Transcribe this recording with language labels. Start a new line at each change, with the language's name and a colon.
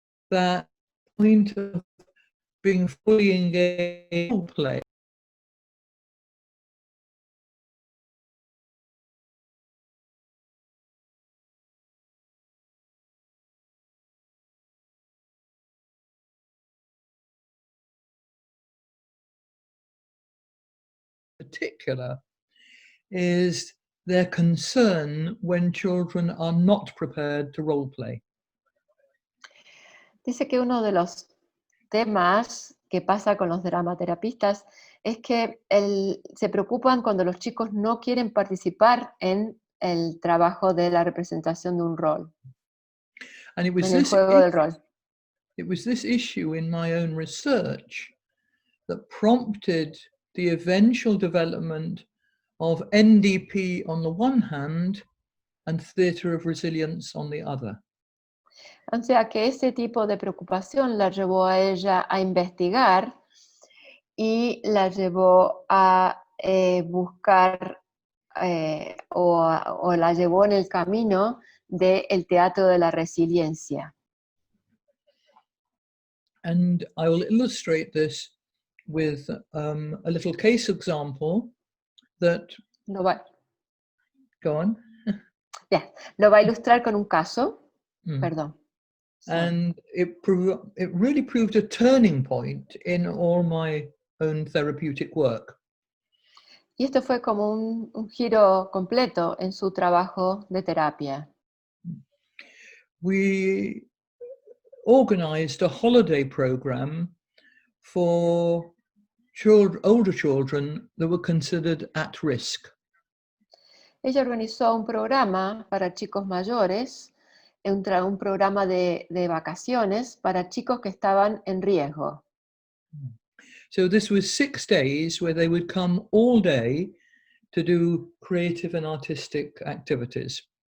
English: That point of being fully engaged in play particular is their concern when children are not prepared to role play.
Spanish: Dice que uno de los temas que pasa con los dramaterapistas es que se preocupan cuando los chicos no quieren participar en el trabajo de la representación de un rol,
English: And it was
Spanish: en el juego del rol.
English: It was this issue in my own research that prompted the eventual development of NDP on the one hand and theatre of resilience on the other.
Spanish: O sea que ese tipo de preocupación la llevó a ella a investigar y la llevó a buscar o la llevó en el camino del teatro de la resiliencia.
English: And I will illustrate this with a little case example that... Go on.
Spanish: Yeah, lo va a ilustrar con un caso. Perdón.
English: And it really proved a turning point in all my own therapeutic work.
Spanish: Y esto fue como un giro completo en su trabajo de terapia.
English: We organized a holiday program for older children that were considered at risk.
Spanish: Ella organizó un programa para chicos mayores, un programa de vacaciones para chicos que estaban en riesgo.
English: So this was 6 days where they would come all day to do creative and artistic activities.